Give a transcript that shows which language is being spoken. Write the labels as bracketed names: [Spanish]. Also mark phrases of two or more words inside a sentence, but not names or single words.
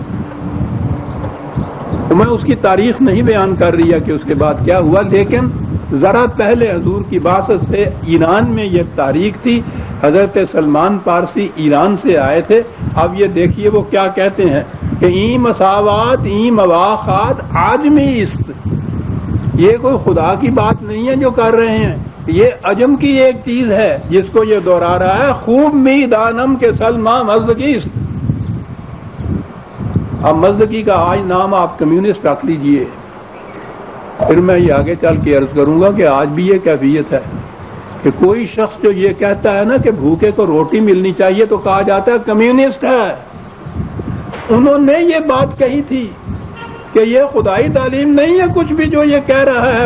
[Urdu] تو میں اس کی تاریخ نہیں بیان کر رہی کہ اس کے بعد کیا ہوا، لیکن ذرا پہلے حضور کی بعثت سے ایران میں یہ تحریک تھی۔ حضرت سلمان پارسی ایران سے آئے تھے۔ اب یہ دیکھیے وہ کیا کہتے ہیں کہ [Persian] این مساوات، این مواخات آجمی است۔ [Urdu] یہ کوئی خدا کی بات نہیں ہے جو کر رہے ہیں، یہ عجم کی ایک چیز ہے جس کو یہ دہرا رہا ہے۔ [Persian] خوب می دانم کے سلمان مزدقی است۔ [Urdu] اب مزدقی کا آج نام آپ کمیونسٹ رکھ لیجئے۔ پھر میں یہ آگے چل کے عرض کروں گا کہ آج بھی یہ کیفیت ہے کہ کوئی شخص جو یہ کہتا ہے نا کہ بھوکے کو روٹی ملنی چاہیے تو کہا جاتا ہے کمیونسٹ ہے۔ انہوں نے یہ بات کہی تھی کہ یہ خدائی تعلیم نہیں ہے کچھ بھی جو یہ کہہ رہا ہے۔